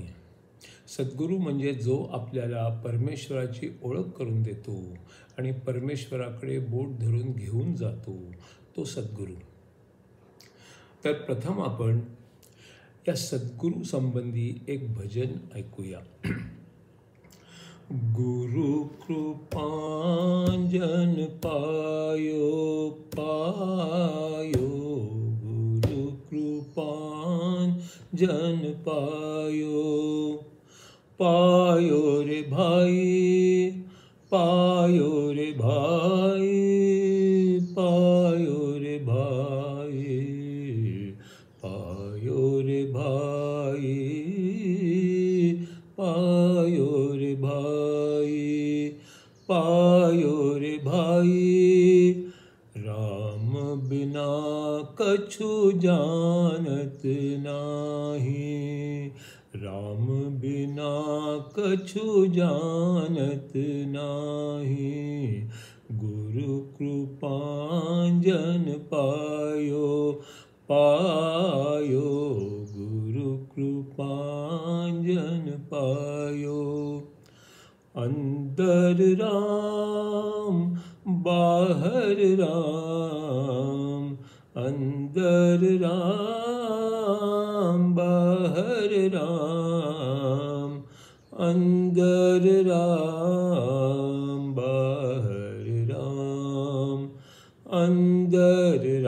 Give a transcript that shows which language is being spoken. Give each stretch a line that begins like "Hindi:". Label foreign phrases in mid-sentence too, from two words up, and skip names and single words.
Marathi: सद्गुरू म्हणजे जो आपल्याला परमेश्वराची ओळख करून देतो आणि परमेश्वराकडे बोट धरून घेऊन जातो, तो सद्गुरू. तर प्रथम आपण या सद्गुरू संबंधी एक भजन ऐकूया.
Hindi: गुरु कृपांजन पायो पायो, गुरु कृपांजन पायो पायो रे भाई, पायो रे भाई, पायो रे भाई, पायो रे भाई, पायो रे भाई, पायो रे भाई. राम बिना कछु जानत नाही, राम बिना कछु जानत नाही. गुरु कृपांजन पायो पायो, गुरु कृपांजन पायो. अंदर राम बाहर राम, अंदर राम बाहर राम, अंदर राम बाहर राम, अंदर